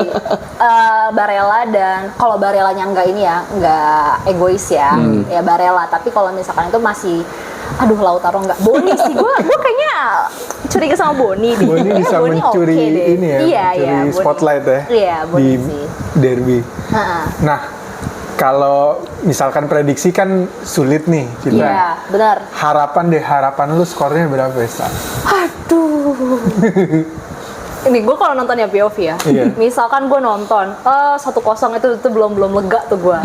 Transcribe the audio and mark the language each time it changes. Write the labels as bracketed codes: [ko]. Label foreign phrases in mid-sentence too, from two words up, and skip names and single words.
[id] Barella, dan kalau Barellanya nggak egois ya, ya Barella. Tapi kalau misalkan itu masih, Lautaro nggak, Boni sih. Gue kayaknya curiga sama Boni. deh. Boni Kayaknya bisa Boni mencuri oke deh. ini ya, Iya, mencuri Boni. spotlight ya Iya, Boni di sih. derby. Ha-ha. Nah, kalau misalkan prediksi kan sulit nih kita. Iya, benar. Harapan lu skornya berapa ya, Sa? Aduh. Ini gue kalau nonton ya POV ya. Iya. Misalkan gue nonton 1-0 itu belum lega tuh gue.